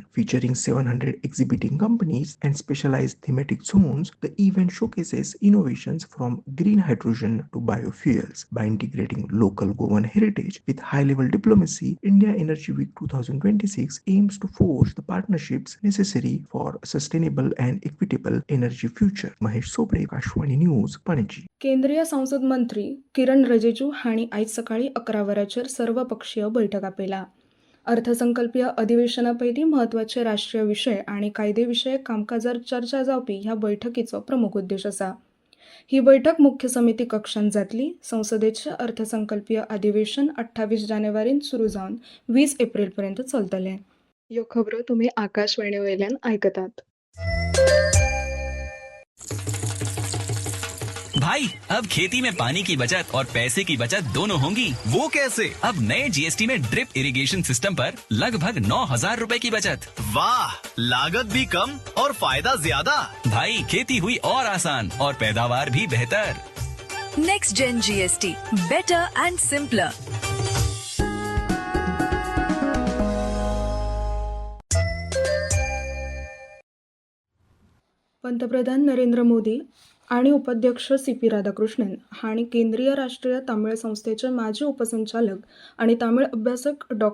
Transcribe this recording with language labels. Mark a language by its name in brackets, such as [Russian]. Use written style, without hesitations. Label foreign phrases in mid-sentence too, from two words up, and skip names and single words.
[English] Featuring 700 exhibiting companies and specialized thematic zones, the event showcases innovations from green hydrogen to biofuels. By integrating local Goan heritage with high-level diplomacy, India Energy Week 2026 aims to forge the partnerships necessary for a sustainable and equitable energy future. Mahesh Sopre, Akashwani News, Panaji. [Konkani] केंद्रीय संसद मंत्री किरण रिजिजू हांणी आयज सकाळी 11 वरांचेर सर्वपक्षीय बैठक आपयला. अर्थसंकल्पीय अधिवेशना पयलीं म्हत्वाचे राष्ट्रीय विशय आनी कायदेविशयक कामकाजार चर्चा जावपी ह्या बैठकीचो प्रमुख उद्देश आसा. ही बैठक मुख्य समिती कक्षांत जातली. संसदेचे अर्थसंकल्पीय अधिवेशन 28 जानेवारीन सुरू जावन 20 एप्रिल पर्यंत चलतलें. ह्यो खबरो तुमी आकाशवाणी वयल्यान आयकतात. [Hindi] भाई, अब खेती में पानी की बचत और पैसे की बचत दोनों होंगी। वो कैसे? अब नए जीएसटी में [English] drip irrigation system [Hindi] पर लगभग 9,000 रुपए की बचत। वाह, लागत भी कम और फायदा ज्यादा। भाई, खेती हुई और आसान और पैदावार भी बेहतर। [English] next gen GST, better and simpler. [Konkani] पंतप्रधान नरेंद्र मोदी आणि उपाध्यक्ष सी.पी. राधाकृष्णन हांणी केंद्रीय राष्ट्रीय तामीळ संस्थेचे माजी उपसंचालक आणि तामीळ अभ्यासक डॉ.